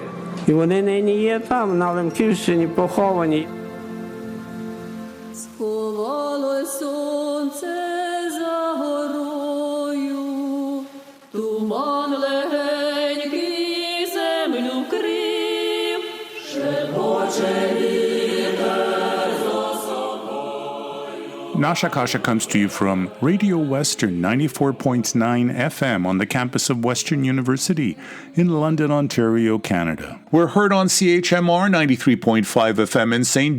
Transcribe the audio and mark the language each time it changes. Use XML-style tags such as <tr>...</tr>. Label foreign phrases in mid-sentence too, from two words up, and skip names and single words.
<uk>І вони нині є там, на Лемківщині, поховані. Сховалось сонце за горою, туман легенький землю вкрив, шепоче</uk> <en>Nasha Kasha comes to you from Radio Western 94.9 FM on the campus of Western University in London, Ontario, Canada. We're heard on CHMR 93.5 FM in St.</en>